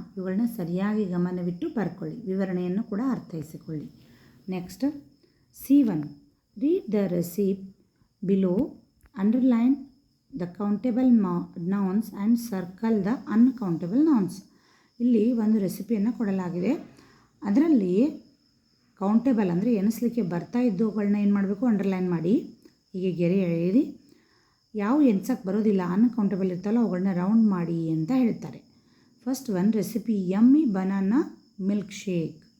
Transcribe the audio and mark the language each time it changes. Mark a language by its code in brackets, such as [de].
[kn] ಇವುಗಳನ್ನ ಸರಿಯಾಗಿ ಗಮನವಿಟ್ಟು ಬರ್ಕೊಳ್ಳಿ, ವಿವರಣೆಯನ್ನು ಕೂಡ ಅರ್ಥೈಸಿಕೊಳ್ಳಿ. Next C1, [en] Read the receipt below, underline the countable nouns and circle the uncountable nouns. [kn] ಇಲ್ಲಿ ಒಂದು ರೆಸಿಪಿಯನ್ನು ಕೊಡಲಾಗಿದೆ. ಅದರಲ್ಲಿ ಕೌಂಟೇಬಲ್ ಅಂದರೆ ಎಣಿಸ್ಲಿಕ್ಕೆ ಬರ್ತಾ ಇದ್ದವುಗಳನ್ನ ಏನು ಮಾಡಬೇಕು, ಅಂಡರ್ಲೈನ್ ಮಾಡಿ ಹೀಗೆ ಗೆರೆ ಎಳೆಯಿರಿ. ಯಾವ ಎಣ್ಸಕ್ಕೆ ಬರೋದಿಲ್ಲ ಅನ್ಕೌಂಟೇಬಲ್ ಇರ್ತಲ್ಲ ಅವುಗಳನ್ನ ರೌಂಡ್ ಮಾಡಿ ಅಂತ ಹೇಳ್ತಾರೆ. [en] First ಒಂದು recipe yummy banana milk shake.